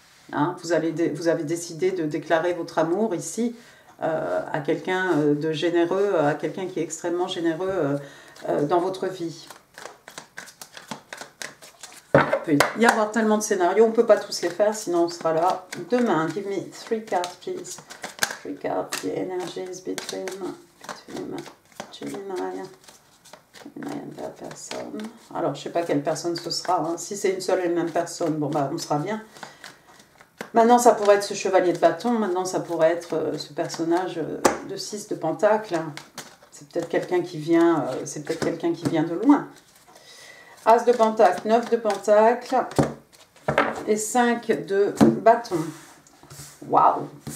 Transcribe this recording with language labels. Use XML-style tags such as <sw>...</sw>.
<fr>Hein, vous avez décidé de déclarer votre amour ici à quelqu'un de généreux, à quelqu'un qui est extrêmement généreux dans votre vie. Il peut y avoir tellement de scénarios, on ne peut pas tous les faire, sinon on sera là demain.</fr> <en>Give me 3 cards, please. 3 cards, the energies between Gemini and that person.</en> <fr>Alors, je ne sais pas quelle personne ce sera. Hein. Si c'est une seule et même personne, bon, bah, on sera bien. Maintenant, ça pourrait être ce chevalier de bâton. Maintenant, ça pourrait être ce personnage de 6 de Pentacle. C'est peut-être quelqu'un qui vient, de loin. As de Pentacle, 9 de Pentacle et 5 de bâton. Waouh!</fr>